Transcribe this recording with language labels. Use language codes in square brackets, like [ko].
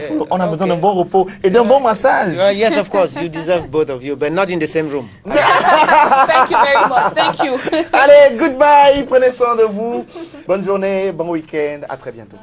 [fr] On a besoin d'un bon repos et d'un bon massage. [en] Yes, of course. You deserve both of you, but not in the same room. Thank you very much. Thank you. [fr] Allez, goodbye. Prenez soin de vous. Bonne journée, bon week-end. À très bientôt.